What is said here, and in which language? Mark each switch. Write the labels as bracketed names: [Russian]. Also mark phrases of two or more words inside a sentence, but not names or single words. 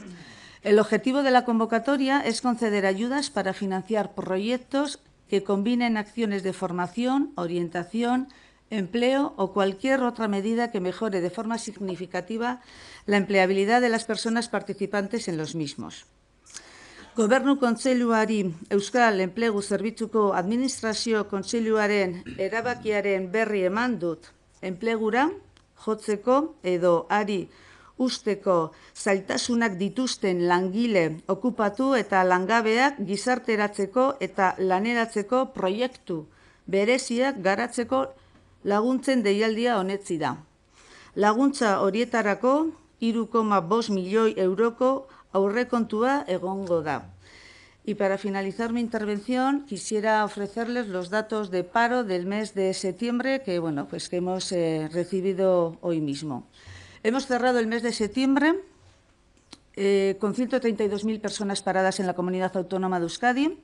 [Spanish] El objetivo de la convocatoria es conceder ayudas para financiar proyectos que combinen acciones de formación, orientación, empleo o cualquier otra medida que mejore de forma significativa la empleabilidad de las personas participantes en los mismos. [Basque] Gobernu Kontseiluari Euskal Enplegu Zerbitzuko Administrazio Kontseiluaren erabakiaren berri eman dut enplegura jotzeko edo ari usteko zailtasunak dituzten langile okupatu eta langabeak gizarteratzeko eta laneratzeko proiektu bereziak garatzeko laguntzen deialdia onetsi da. Laguntza horietarako 3,5 milioi euroko aurrekontua egongo da. [Spanish] Y para finalizar mi intervención, quisiera ofrecerles los datos de paro del mes de septiembre que hemos recibido hoy mismo. Hemos cerrado el mes de septiembre con 132.000 personas paradas en la Comunidad Autónoma de Euskadi.